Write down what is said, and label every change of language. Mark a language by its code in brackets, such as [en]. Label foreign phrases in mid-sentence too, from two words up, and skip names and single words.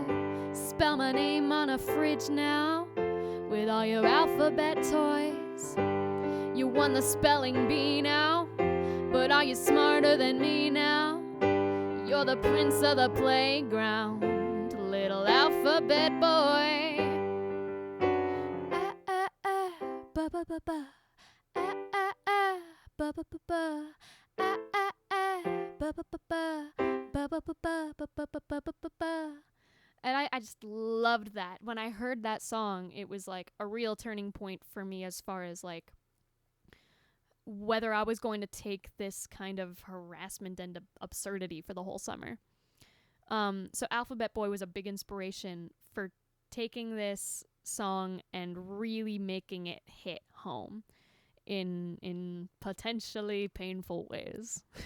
[en] Spell my name on a fridge now. With all your alphabet toys. You won the spelling bee now. But are you smarter than me now? You're the prince of the playground, little alphabet boy. Ah, ah, ah, ba ba ba ba. Ah, ah, ah, ba ba ba ba. Ah, ah, ah, ba ba ba ba. Ba ba ba ba ba ba ba ba ba ba. And I just loved that. When I heard that song, it was like a real turning point for me as far as whether I was going to take this kind of harassment and absurdity for the whole summer. So Alphabet Boy was a big inspiration for taking this song and really making it hit home in potentially painful ways.